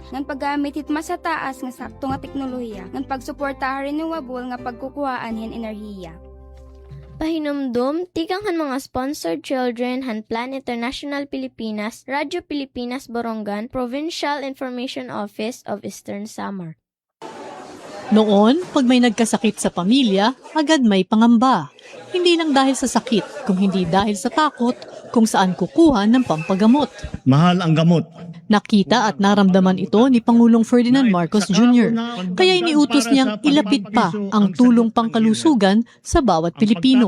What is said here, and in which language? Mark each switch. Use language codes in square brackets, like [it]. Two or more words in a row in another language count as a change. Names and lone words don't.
[war] Ngan paggamit it mas sa taas nga sakto nga teknolohiya. Ngan pagsuporta renewable nga pagkukuhaan hin enerhiya. Pahinumdum, tikang mga sponsored children han Plan International Pilipinas, Radyo Pilipinas Borongan, Provincial Information Office of Eastern Samar. [tl] Noon, pag may nagkasakit sa pamilya, agad may pangamba. Hindi lang dahil sa sakit, kung hindi dahil sa takot kung saan kukuha ng pampagamot. Mahal ang gamot. Nakita at naramdaman ito ni Pangulong Ferdinand Marcos Jr. Kaya iniutos niyang ilapit pa ang tulong pangkalusugan sa bawat Pilipino.